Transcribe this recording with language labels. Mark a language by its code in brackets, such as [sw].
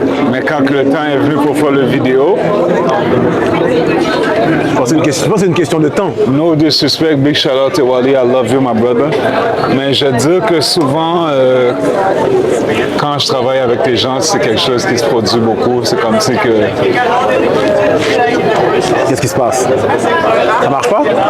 [fr] mais quand le temps est venu pour faire le vidéo, je pense que c'est une question de temps. [en] no disrespect, big shout out to Wally, I love you, my brother. [fr] Mais je dis que souvent, quand je travaille avec les gens, c'est quelque chose qui se produit beaucoup. C'est comme si que... Qu'est-ce qui se passe? Ça marche pas?